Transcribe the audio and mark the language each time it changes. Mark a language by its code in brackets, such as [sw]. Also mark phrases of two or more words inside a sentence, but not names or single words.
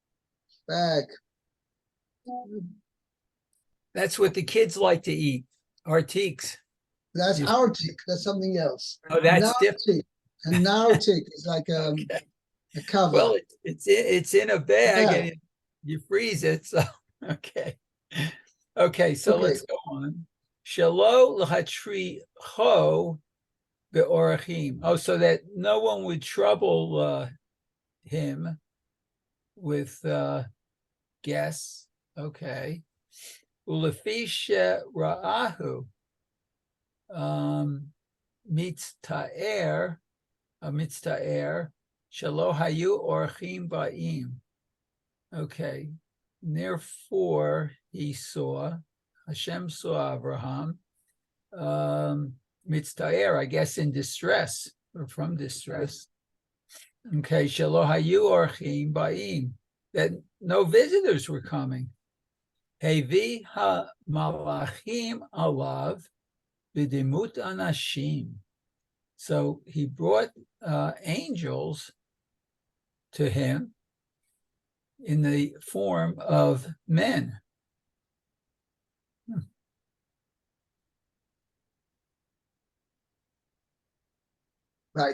[en] That's what the kids like to eat, artiques. That's artik. That's something else. Oh, that's different. And nartik is like a cover. Well, it's in a bag and you freeze it. So okay. So let's go on. [he] שלא להטריחו באורחים. [en] Oh, so that no one would trouble him with guests. Okay. [he] ולפיכך ראהו מצטער שלא היו אורחים באים. [en] Okay. therefore Hashem saw Abraham, mitztaer, I guess, in distress or from distress. [he] Okay, שלא היו אורחים באים, [en] that no visitors were coming. [he] הביא המלאכים עליו בדמות אנשים. [en] So he brought angels to him in the form of men. Right.